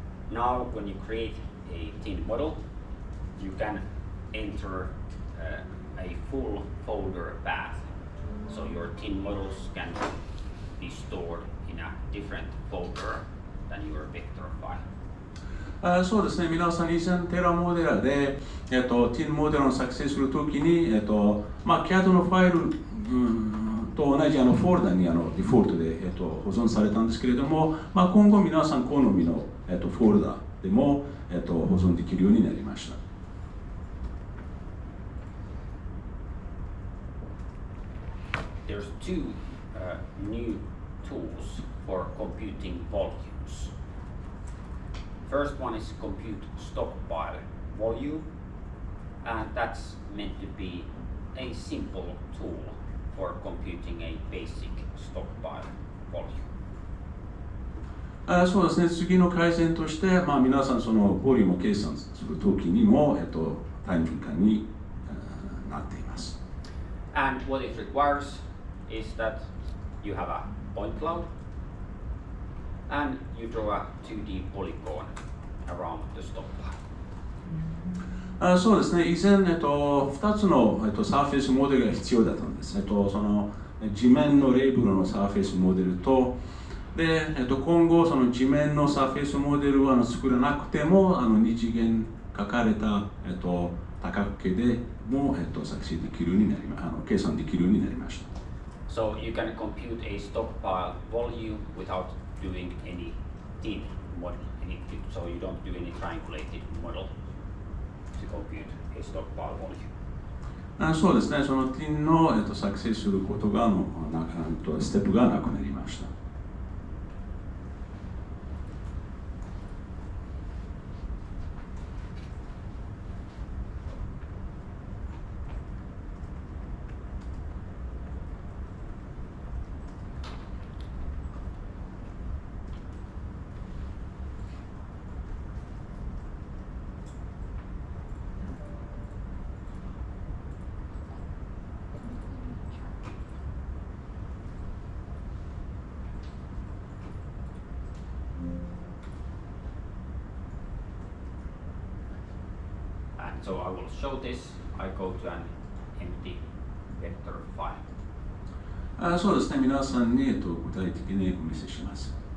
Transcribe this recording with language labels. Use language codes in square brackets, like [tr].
[en] Now, when you create a TIN model, you can enter a full folder path, so your TIN models can be stored in a different folder than your vector file. [ja] そうですね、皆さん以前テラモデラで、TIN モデルを作成するときに、CAD のファイル、と同じフォルダにデフォルトで、保存されたんですけれども、今後皆さん好みの、フォルダでも、保存できるようになりました。 [en] There's two new tools for computing volumes. First one is compute stockpile volume, and that's meant to be a simple tool for computing a basic stockpile volume. [ja] そうですね、次の改善として、皆さんそのボリュームを計算するときにも、単純化になっています。 [en] And what it requires is that you have a point cloud and you draw a 2D polygon around the stockpile. [ja] そうですね、以前、2つの、サーフェイスモデルが必要だったんです。その地面のレーブルのサーフェイスモデルと、で、今後その地面のサーフェイスモデルを作らなくても二次元書かれた、多角形でも、作成できるようになり計算できるようになりました。 [en] So you can compute a stockpile volume without doing any thin model. So you don't do any triangulated model to compute a stockpile volume. [ja] そうですね、その TIN の、作成することがステップがなくなりました。 [en] And so I will show this. I go to an empty vector file. [ja] そうですね、皆さんに、具体的にお見せします。